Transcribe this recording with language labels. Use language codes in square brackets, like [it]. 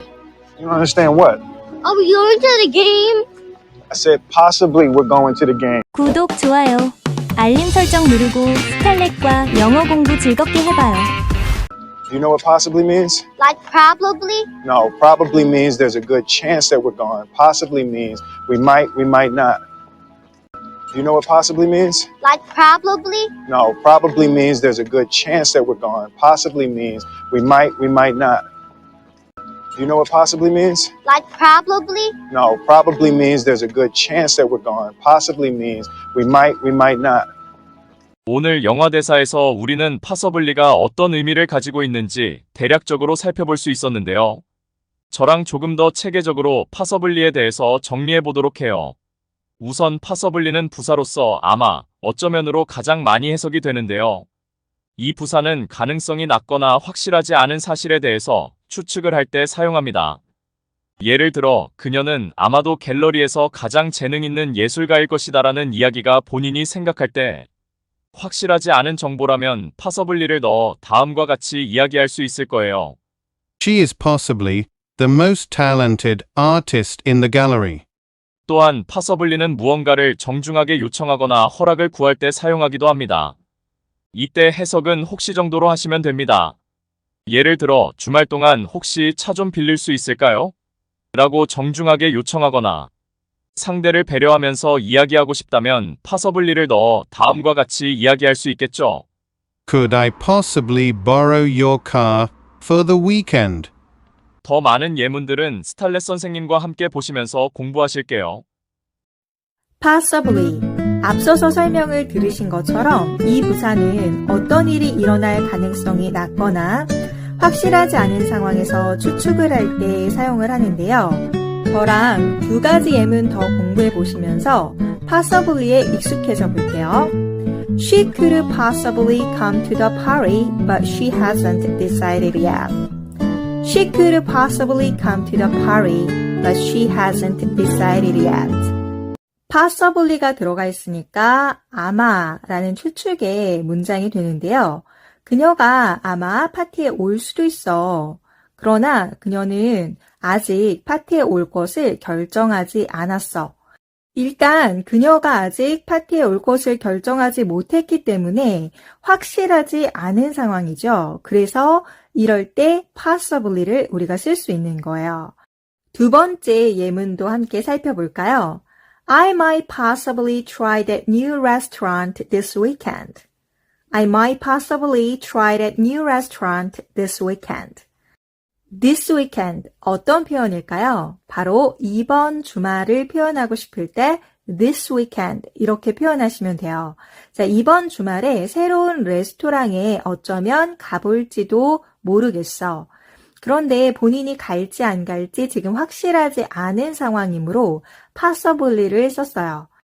[en] You don't understand what? Are we going to the game? I said possibly we're going to the game. [ko] 구독, 좋아요, 알림 설정 누르고 스칼렛과 영어 공부 즐겁게 해봐요. [en] You know what possibly means? Like probably? No, probably means there's a good chance that we're going. Possibly means we might not. You know what possibly means? Like probably? No, probably means there's a good chance that we're going. Possibly means we might not. You know what possibly means? Like probably? No, probably means there's a good chance that we're going. Possibly means we might not. [ko] 오늘 영화 대사에서 우리는 possibly가 어떤 의미를 가지고 있는지 대략적으로 살펴볼 수 있었는데요. 저랑 조금 더 체계적으로 possibly에 대해서 정리해 보도록 해요. 우선 possibly는 부사로서 아마, 어쩌면으로 가장 많이 해석이 되는데요. 이 부사는 가능성이 낮거나 확실하지 않은 사실에 대해서 추측을 할 때 사용합니다. 예를 들어 그녀는 아마도 갤러리에서 가장 재능 있는 예술가일 것이다라는 이야기가 본인이 생각할 때 확실하지 않은 정보라면 possibly를 넣어 다음과 같이 이야기할 수 있을 거예요. [en] She is possibly the most talented artist in the gallery. [ko] 또한 possibly는 무언가를 정중하게 요청하거나 허락을 구할 때 사용하기도 합니다. 이때 해석은 혹시 정도로 하시면 됩니다. 예를 들어 주말 동안 혹시 차 좀 빌릴 수 있을까요? 라고 정중하게 요청하거나 상대를 배려하면서 이야기하고 싶다면 possibly를 넣어 다음과 같이 이야기할 수 있겠죠. [en] Could I possibly borrow your car for the weekend? [ko] 더 많은 예문들은 스탈렛 선생님과 함께 보시면서 공부하실게요. [en] Possibly. [ko] 앞서서 설명을 들으신 것처럼 이 부사는 어떤 일이 일어날 가능성이 낮거나 확실하지 않은 상황에서 추측을 할 때 사용을 하는데요. 저랑 두 가지 예문 더 공부해 보시면서 possibly에 익숙해져 볼게요. [en] She could possibly come to the party, but she hasn't decided yet. She could possibly come to the party, but she hasn't decided yet. [ko] possibly가 들어가 있으니까 아마라는 추측의 문장이 되는데요. 그녀가 아마 파티에 올 수도 있어. 그러나 그녀는 아직 파티에 올 것을 결정하지 않았어. 일단 그녀가 아직 파티에 올 것을 결정하지 못했기 때문에 확실하지 않은 상황이죠. 그래서 이럴 때 possibly를 우리가 쓸 수 있는 거예요. 두 번째 예문도 함께 살펴볼까요? [en] I might possibly try that new restaurant this weekend. I might possibly try that new restaurant this weekend. This weekend [ko] 어떤 표현일까요? 바로 이번 주말을 표현하고 싶을 때 [en] this weekend [ko] 이렇게 표현하시면 돼요. 자, 이번 주말에 새로운 레스토랑에 어쩌면 가볼지도 모르겠어. 그런데 본인이 갈지 안 갈지 지금 확실하지 않은 상황이므로 possibly를 썼어요.